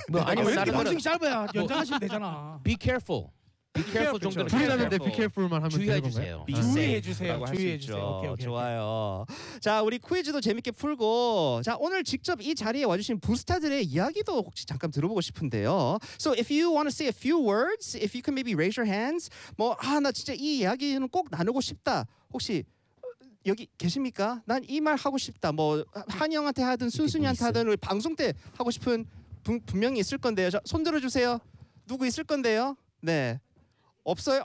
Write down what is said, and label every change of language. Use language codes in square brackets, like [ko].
[ko] 뭐 아니 왜 이렇게 방송이 짧아요? 연장하시면 되잖아. [en] Be careful. Be careful [ko] 정도로 불이 났는데 [en] be careful [ko] 만 하면 되는 건가요? 주의해주세요. 주의해주세요. 오케이, 오케이. 좋아요. 자, 우리 퀴즈도 재밌게 풀고 자 오늘 직접 이 자리에 와주신 부스타들의 이야기도 혹시 잠깐 들어보고 싶은데요. [en] So if you want to say a few words, if you can maybe raise your hands. [ko] 뭐 아 나 진짜 이 이야기는 꼭 나누고 싶다. 혹시 여기 계십니까? 난 이 말 하고 싶다. 뭐 한영한테 하든 순순이한테 하든 우리 방송 때 하고 싶은 분명히 있을 건데요. 자, 손 들어주세요. 누구 있을 건데요? 네. 없어요.